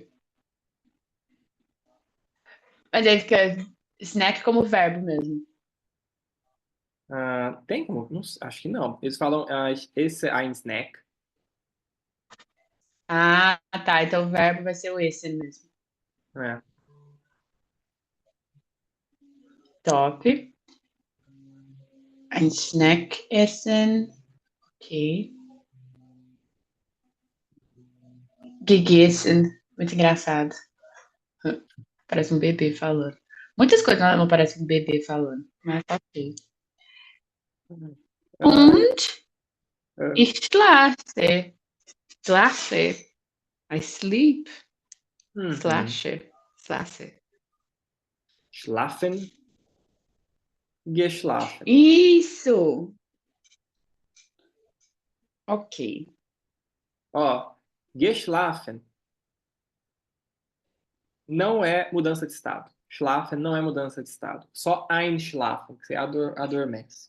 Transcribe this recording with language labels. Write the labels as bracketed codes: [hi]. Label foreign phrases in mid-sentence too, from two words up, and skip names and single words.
[pt] Mas aí fica snack como verbo mesmo. Tem como? Não acho que não. Eles falam esse é [de] ein Snack. [pt] Tá. Então o verbo vai ser o esse mesmo. É. Top. [de] Ein Snack essen. [pt] Ok. Gegessen. Muito engraçado. Parece um bebê falando. Muitas coisas não parecem um bebê falando, mas ok. Ah, Und ah, [de] ich schlafe. Schlafe. [en] I sleep. [pt] uhum. [en] Slash. Slash. [de] Schlafen, geschlafen. [pt] Isso! Ok. Ó, geschlafen não é mudança de estado. Schlafen não é mudança de estado. Só einschlafen, que você adormece.